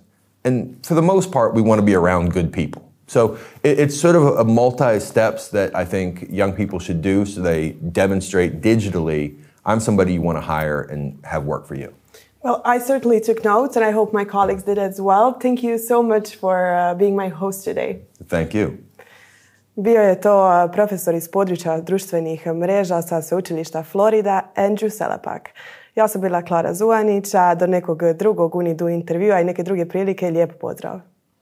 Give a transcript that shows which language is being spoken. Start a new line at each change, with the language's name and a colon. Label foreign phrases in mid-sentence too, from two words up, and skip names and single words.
English: And for the most part, we want to be around good people. So it's sort of a multi-steps that I think young people should do so they demonstrate digitally, I'm somebody you want to hire and have work for you. Well, I certainly took notes, and I hope my colleagues did as well. Thank you so much for being my host today. Thank you.
Croatian: Bio je to profesor iz područja društvenih mreža sa Sveučilišta Florida, Andrew Selepak. Ja sam bila Klara Zuanić, a do nekog drugog UNIDU intervjua i neke druge prilike lijep pozdrav.